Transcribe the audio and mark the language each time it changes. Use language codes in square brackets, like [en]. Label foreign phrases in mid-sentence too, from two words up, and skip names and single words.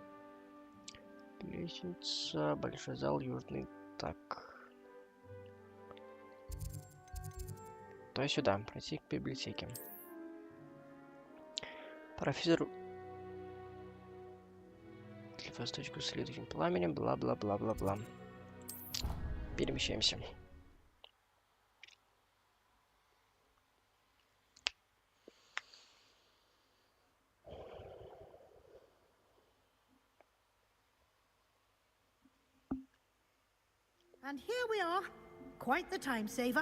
[ru] Лестница, большой зал, южный. Так. То есть сюда, пройти к библиотеке. Профессор... Восточку с следующим пламенем, бла-бла-бла-бла-бла. Перемещаемся. [en] And here we are. Quite the time saver.